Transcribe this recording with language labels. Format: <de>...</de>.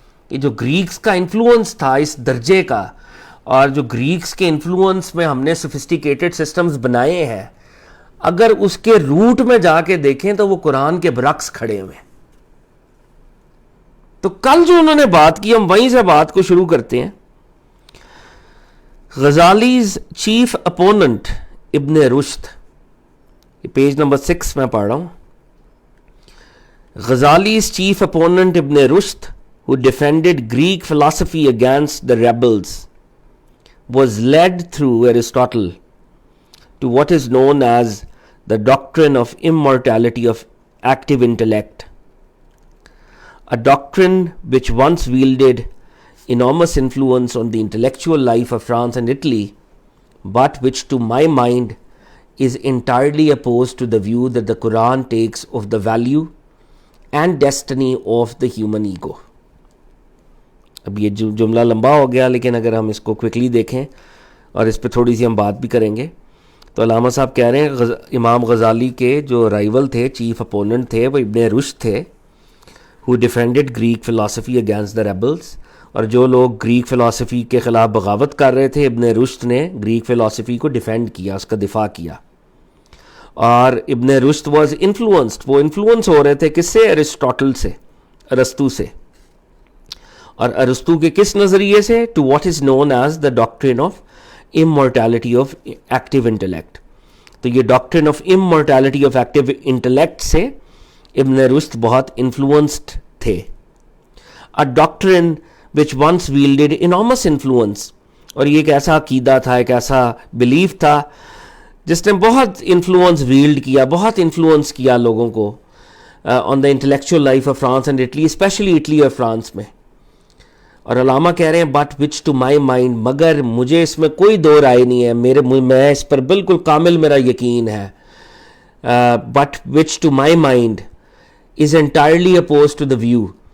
<ur>یہ جو گریکس کا انفلوئنس تھا اس درجے کا، اور جو گریکس کے انفلوئنس میں ہم نے سفسٹیکیٹڈ سسٹمز بنائے ہیں، اگر اس کے روٹ میں جا کے دیکھیں تو وہ قرآن کے برعکس کھڑے ہوئے. تو کل جو انہوں نے بات کی ہم وہیں سے بات کو شروع کرتے ہیں. غزالیز چیف اپوننٹ ابن رشد، یہ پیج نمبر 6 میں پڑھ رہا ہوں.</ur> <en>Ghazali's chief opponent Ibn Rushd, who defended Greek philosophy against the rebels, was led through Aristotle to what is known as the doctrine of immortality of active intellect, a doctrine which once wielded enormous influence on the intellectual life of France and Italy, but which to my mind is entirely opposed to the view that the Quran takes of the value and destiny of the human ego.</en> <ur>اب یہ جملہ لمبا ہو گیا، لیکن اگر ہم اس کو quickly دیکھیں اور اس پہ تھوڑی سی ہم بات بھی کریں گے تو علامہ صاحب کہہ رہے ہیں امام غزالی کے جو رائیول تھے، چیف اپوننٹ تھے، وہ ابن رشد تھے.</ur> <en>who defended Greek philosophy against the rebels.</en> <ur>اور جو لوگ گریک فلاسفی کے خلاف بغاوت کر رہے تھے، ابن رشد نے گریک فلاسفی کو ڈیفینڈ کیا، اس کا دفاع کیا. اور ابن رشد</ur> <en>was influenced,</en> <ur>وہ انفلوئنس ہو رہے تھے کس سے؟ ارسطوٹل سے، ارسطو سے. اور ارسطو کے کس نظریے سے؟</ur> <en>To what is known as the doctrine of immortality of active intellect.</en> <ur>تو یہ ڈاکٹرن آف امورٹیلٹی آف ایکٹیو انٹلیکٹ سے ابن رشد بہت انفلوئنسڈ تھے.</ur> <en>A doctrine which once wielded enormous influence،</en> <ur>اور یہ ایک ایسا عقیدہ تھا، ایک ایسا بلیف تھا جس نے بہت انفلوئنس ویلڈ کیا، بہت انفلوئنس کیا لوگوں کو</ur> <en>on the intellectual life of France and Italy,</en> <ur>especially Italy اور فرانس میں. اور علامہ کہہ رہے ہیں</ur> <en>but which to my mind,</en> <ur>مگر مجھے اس میں کوئی دو رائے نہیں ہے، میں اس پر بالکل کامل میرا یقین ہے.</ur> <en>But which to my mind is entirely oppose to the view.</en>